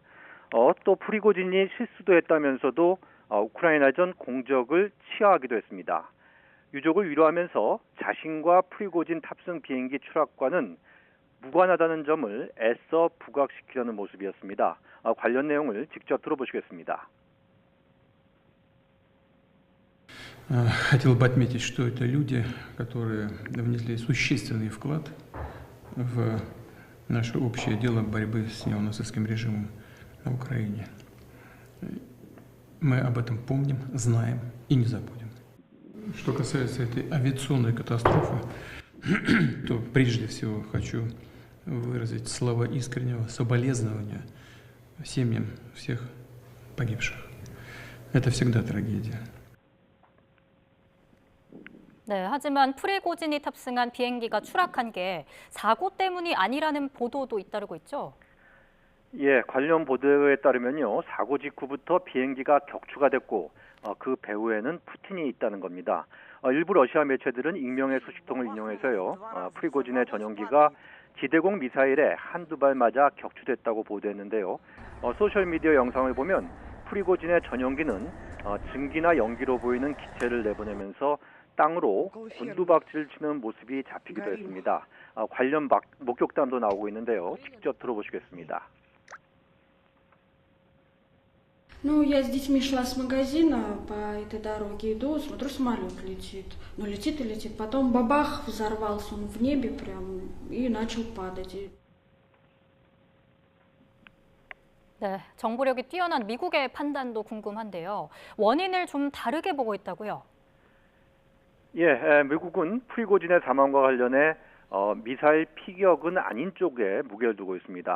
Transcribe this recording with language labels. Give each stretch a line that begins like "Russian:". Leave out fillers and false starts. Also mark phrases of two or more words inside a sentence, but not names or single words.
Korean: 또 프리고진이 실수도 했다면서도 우크라이나전 공적을 치하하기도 했습니다. 유족을 위로하면서 자신과 프리고진 탑승 비행기 추락과는 무관하다는 점을 애써 부각시키려는 모습이었습니다. 관련 내용을 직접 들어보시겠습니다.
Russian: Хотел бы отметить, что это люди, которые внесли существенный вклад в наше общее дело борьбы с неонацистским режимом на Украине. Мы об этом помним, знаем и не забудем. Что касается этой авиационной катастрофы, то прежде всего хочу выразить слова искреннего соболезнования семьям всех погибших. Это всегда трагедия.
Korean: 네, 하지만 프리고진이 탑승한 비행기가 추락한 게 사고 때문이 아니라는 보도도 잇따르고 있죠. 예, 관련 보도에 따르면요, 사고 직후부터 비행기가 격추가 됐고 그 배후에는 푸틴이 있다는 겁니다. 일부 러시아 매체들은 익명의 소식통을 인용해서요, 프리고진의 전용기가 지대공 미사일에 한두 발 맞아 격추됐다고 보도했는데요. 소셜미디어 영상을 보면 프리고진의 전용기는 증기나 연기로 보이는 기체를 내보내면서 땅으로 곤두박질 치는 모습이 잡히기도 했습니다. 관련 목격담도 나오고 있는데요. 직접 들어보시겠습니다.
Russian: Ну, я с детьми шла с магазина, по этой дороге иду, смотрю, самолет летит. Ну, летит и летит. Потом бабах, взорвался он в небе прям и начал падать.
Korean: 네, 정보력이 뛰어난 미국의 판단도 궁금한데요. 원인을 좀 다르게 보고 있다고요? 예, 미국은 프리고진의 사망과 관련해 미사일 피격은 아닌 쪽에 무게를 두고 있습니다.